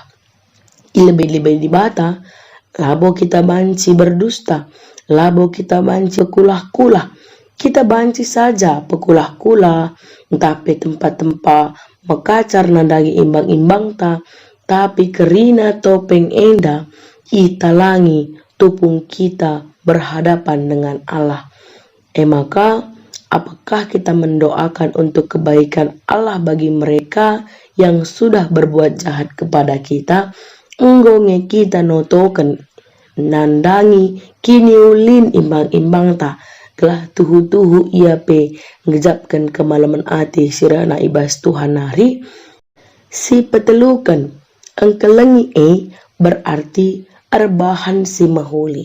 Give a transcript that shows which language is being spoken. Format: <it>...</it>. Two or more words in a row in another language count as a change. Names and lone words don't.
<btx>Lebih-lebih di bata, labo kita banci berdusta, labo kita banci kulah-kulah. Kita banci saja pekulah-kulah, tapi tempat-tempat mekacar nadagi imbang-imbang ta, tapi kerina topeng enda, italangi tupung kita berhadapan dengan Allah.</btx> <id>Maka apakah kita mendoakan untuk kebaikan Allah bagi mereka yang sudah berbuat jahat kepada kita?</id> <btx>Enggonge kita notoken nandangi kini ulin imbang-imbang ta, gelah tuhu-tuhu ia pe ngejapkan kemalaman ati sirana ibas Tuhan hari. Si petelukan engkelengi berarti arbahan si mahuli.</btx>